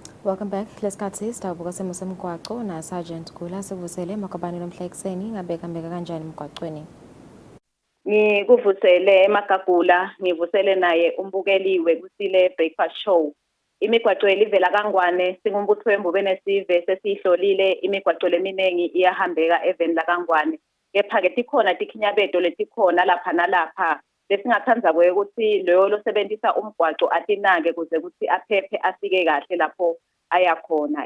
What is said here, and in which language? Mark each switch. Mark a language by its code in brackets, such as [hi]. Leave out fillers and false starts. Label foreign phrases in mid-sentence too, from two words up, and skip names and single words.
[en] Welcome back. [ss] Lesikhathi sitawubuka simo semgwaqo na Sergeant Gula sivusele makabani lomhla ekseni ngabeka mbeka kanjani emgwaqweni. Ngikuvusele eMagagula, ngivusele naye umbukeliwe Kusile breakfast show. Imigwaqo elivela kaNgwane singumbutho wembube nesive sesihlolile imigwaqo leminengi iyahambeka eveni la kaNgwane. Kepha ke tikhona tikhinyabeto letikhona lapha nalapha. Lesingathanza ukuthi loyo losebenzisa umgwaqo atinake kuze ukuthi aphephe afike kahle lapho ayakhona.